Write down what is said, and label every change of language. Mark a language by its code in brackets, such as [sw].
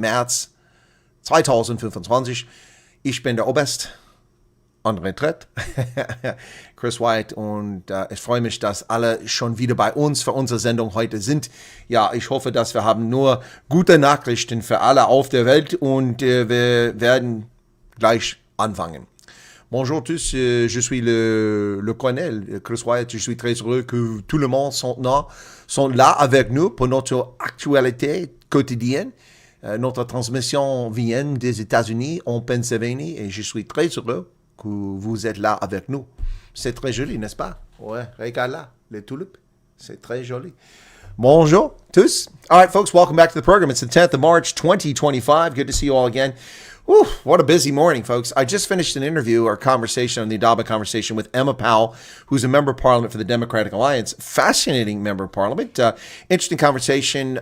[de] März 2025. Ich bin der Oberst en Retraite, Chris Wyatt, und ich freue mich, dass alle schon wieder bei uns für unsere Sendung heute sind. Ja, ich hoffe, dass wir haben nur gute Nachrichten für alle auf der Welt und wir werden gleich anfangen. [fr] Bonjour tous, je suis le colonel Chris Wyatt. Je suis très heureux que tout le monde sont là avec nous pour notre actualité quotidienne. Notre transmission vient des États-Unis en Pennsylvanie et je suis très heureux que vous êtes là avec nous. C'est très joli, n'est-ce pas? Ouais, regarde là, les tulipes. C'est très joli. Bonjour tous. [en] All right, folks, welcome back to the program. It's the 10th of March, 2025. Good to see you all again. Whew, what a busy morning, folks. I just finished an interview or conversation on the Adaba conversation with Emma Powell, who's a member of parliament for the Democratic Alliance. Fascinating member of parliament. Interesting conversation.